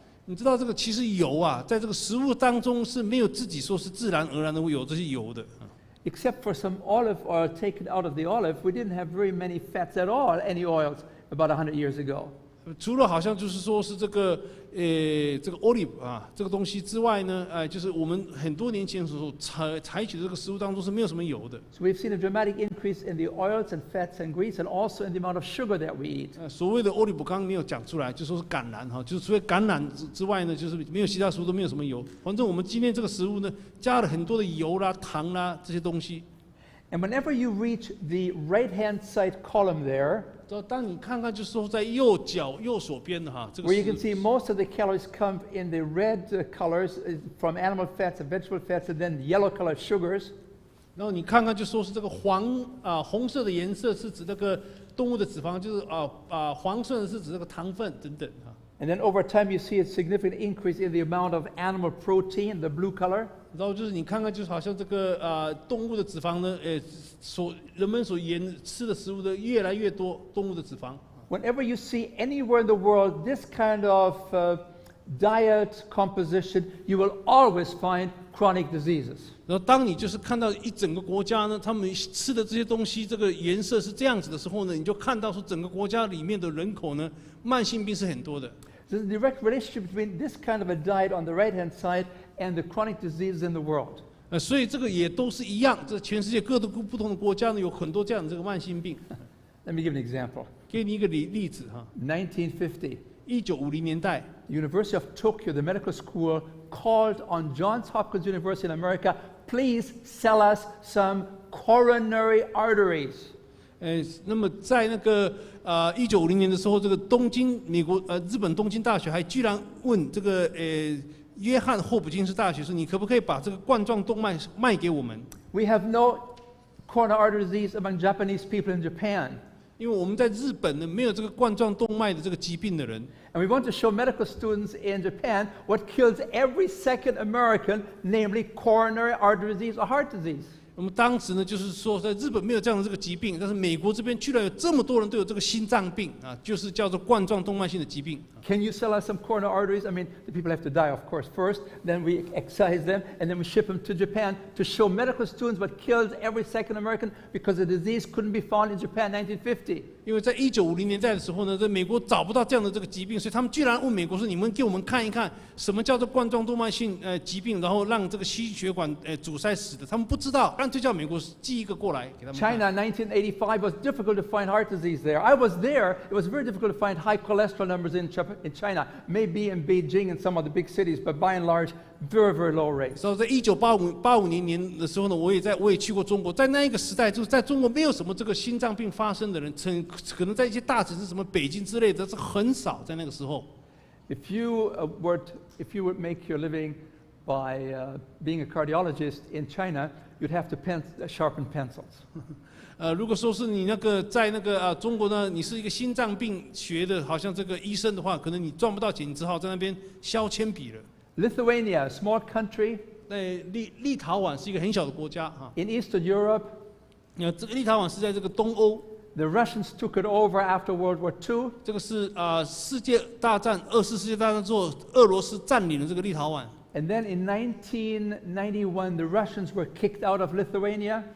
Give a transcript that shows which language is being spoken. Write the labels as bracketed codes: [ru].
[zh] 你知道这个其实油啊，在这个食物当中是没有自己说是自然而然的会有这些油的。 [en] Except for some olive oil taken out of the olive, we didn't have very many fats at all, any oils, about 100 years ago. [zh] 除了好像就是说是这个olive 这个东西之外呢，就是我们很多年前所采取的这个食物当中是没有什么油的。 [en] So we've seen a dramatic increase in the oils and fats and grease, and also in the amount of sugar that we eat. [zh] 所谓的 olive 刚刚没有讲出来，就说是橄榄就是除了橄榄之外呢，就是没有其他食物都没有什么油。反正我们今天这个食物呢，加了很多的油啦、糖啦这些东西。 [en] And whenever you reach the right-hand side column there, [zh] 当你看看，就是说在右手边的这个 [en] where you can see most of the calories come in the red colors from animal fats and vegetable fats, and then yellow colored sugars. [zh] 然后你看看，就说是这个红色的颜色是指那个动物的脂肪，就是黄色的是指这个糖分等等。 [en] And then over time, you see a significant increase in the amount of animal protein, the blue color. [zh] 然后就是你看看，就是好像这个动物的脂肪呢，人们所吃的食物的越来越多动物的脂肪。 [en] Whenever you see anywhere in the world this kind of diet composition, you will always find chronic diseases. [zh] 然后当你就是看到一整个国家呢，他们吃的这些东西，这个颜色是这样子的时候呢，你就看到说整个国家里面的人口呢，慢性病是很多的。 [en] There's a direct relationship between this kind of a diet on the right-hand side and the chronic diseases in the world. [zh] 所以这个也都是一样，这全世界各个不同的国家呢，有很多这样的这个慢性病。 [en] Let me give an example. [zh] 给你一个例子 [en] 1950, [zh] 1950年代， [en] the University of Tokyo, the medical school, called on Johns Hopkins University in America, please sell us some coronary arteries. [zh] 那么在那个1950年的时候，这个日本东京大学还居然问这个约翰霍普金斯大学说，你可不可以把这个冠状动脉卖给我们？ [en] We have no coronary artery disease among Japanese people in Japan. [zh] 因为我们在日本呢没有这个冠状动脉的这个疾病的人。 [en] And we want to show medical students in Japan what kills every second American, namely coronary artery disease or heart disease. [zh] 我们当时呢，就是说在日本没有这样的这个疾病，但是美国这边居然有这么多人都有这个心脏病就是叫做冠状动脉性的疾病。 [en] Can you sell us some coronary arteries? I mean, the people have to die, of course, first. Then we excise them, and then we ship them to Japan to show medical students what kills every second American because the disease couldn't be found in Japan in 1950. [zh] 因为在1950年代的时候呢，在美国找不到这样的这个疾病，所以他们居然问美国说：“你们给我们看一看，什么叫做冠状动脉性疾病，然后让这个心血管阻塞死的。”他们不知道，干脆叫美国寄一个过来给他们看。 [en] China, 1985, was difficult to find heart disease there. I was there. It was very difficult to find high cholesterol numbers in China, maybe in Beijing and some of the big cities, but by and large, very, very low rates. [zh] 所以在1985年的时候呢，我也去过中国，在那一个时代，就是在中国没有什么这个心脏病发生的人，可能在一些大城市，什么北京之类的，是很少在那个时候。 [en] If you would make your living by being a cardiologist in China, you'd have to sharpen pencils. [zh] 如果说是你那个在那个中国呢，你是一个心脏病学的，好像这个医生的话，可能你赚不到钱，你只好在那边削铅笔了。 [en] Lithuania, a small country. [zh] 立陶宛是一个很小的国家 [en] In Eastern Europe. [zh] 这个立陶宛是在这个东欧。 [en] The Russians took it over after World War II. [zh] 这个是世界大战2次世界大战之后，俄罗斯占领了这个立陶宛。 [en] And then in 1991, the Russians were kicked out of Lithuania.